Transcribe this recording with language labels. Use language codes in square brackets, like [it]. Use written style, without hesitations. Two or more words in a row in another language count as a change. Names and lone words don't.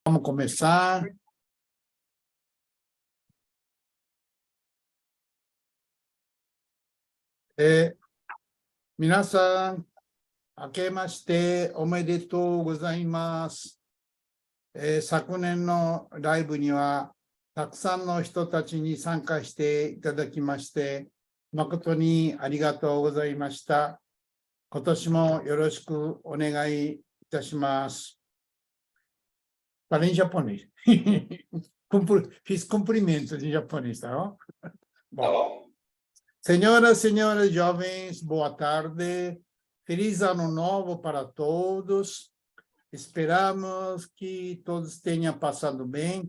[pt] Vamos começar. [ja] Minasan, 明けましておめでとうございます。昨年のライブにはたくさんの人たちに参加していただきまして、誠にありがとうございました。今年もよろしくお願いいたします。 [pt] Fala em japonês. Fiz cumprimento em japonês, tá bom? Bom. Senhoras e senhores jovens, boa tarde. Feliz ano novo para todos. Esperamos que todos tenham passado bem.